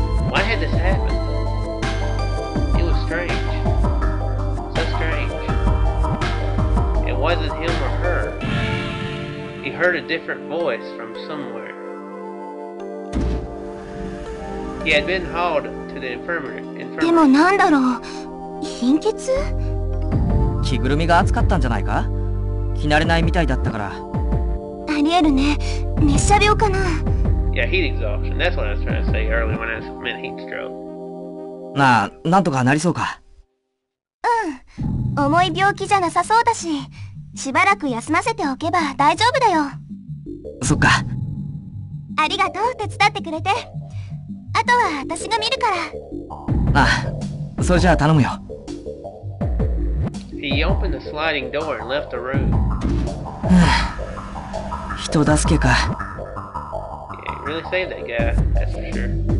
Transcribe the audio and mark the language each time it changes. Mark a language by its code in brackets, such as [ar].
[en] Why had this happened? It was strange. So strange. It wasn't him or her. He heard a different voice from somewhere. He had been hauled to the infirmary. [ja] でもなんだろう、貧血？着ぐるみが暑かったんじゃないか？着慣れないみたいだったから。ありえるね。熱射病かな。 [en] Yeah, heat exhaustion. That's what I was trying to say earlier when I meant heat stroke. [ja] なんとかなりそうか。うん。重い病気じゃなさそうだし、しばらく休ませておけば大丈夫だよ。そっか。ありがとう、手伝ってくれて。あとは私が見るから。それじゃあ頼むよ。 [en] He opened the sliding door and left the room. [ja] 人助けか。 [en] Yeah, he really saved that guy, that's for sure.